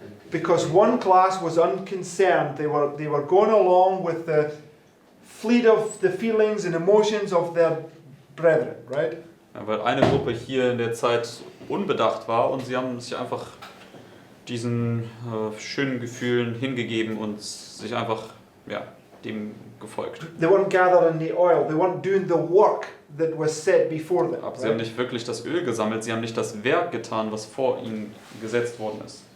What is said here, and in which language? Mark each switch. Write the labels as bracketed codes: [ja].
[en] Because one class was unconcerned. They were going along with the fleet of the feelings and emotions of their brethren, right? [de] Ja, weil eine Gruppe hier in der Zeit unbedacht war und sie haben sich einfach diesen schönen Gefühlen hingegeben und sich einfach dem gefolgt. [en] They weren't gathering the oil. They weren't doing the work that was set before them. [de] Aber sie haben [en] Right? [de] nicht wirklich das Öl gesammelt, sie haben nicht das Werk getan, was vor ihnen gesetzt worden ist.